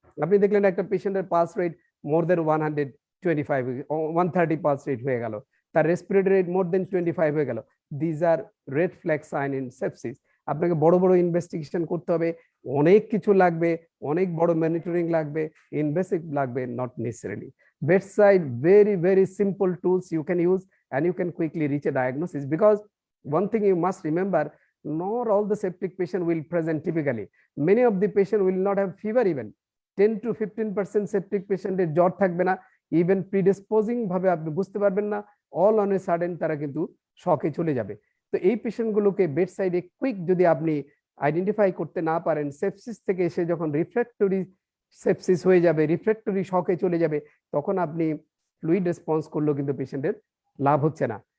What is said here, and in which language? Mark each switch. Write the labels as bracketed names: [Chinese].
[Bangla] আপনি দেখলেন একটা পেশেন্টের পালস রেট মোর দেন 125, 130 পালস রেট হয়ে গেল, তার রেসপিরেটরি রেট মোর দেন 25 হয়ে গেল, [English] These are red flag sign in sepsis. [Bangla] আপনাকে বড় বড় ইনভেস্টিগেশন করতে হবে, অনেক কিছু লাগবে, অনেক বড় মনিটরিং লাগবে, ইনভেসিভ লাগবে, [English] Not necessarily. Bedside, very, very simple tools you can use, and you can quickly reach a diagnosis. Because one thing you must remember, not all the septic patient will present typically. Many of the patient will not have fever even. 10 to 15% septic patient [Bangla] এর জ্বর থাকবে না, [English] even predisposing [Bangla] ভাবে আপনি বুঝতে পারবেন না, [English] all on a sudden [Bangla] তারা কিন্তু শকে চলে যাবে। তো এই পেশেন্টগুলোকে বেড সাইডে কুইক যদি আপনি আইডেন্টিফাই করতে না পারেন, সেপসিস থেকে এসে যখন রিফ্র্যাক্টরি সেপসিস হয়ে যাবে, রিফ্র্যাক্টরি শকে চলে যাবে, তখন আপনি ফ্লুইড রেসপন্স করলেও কিন্তু পেশেন্টের লাভ হচ্ছে না।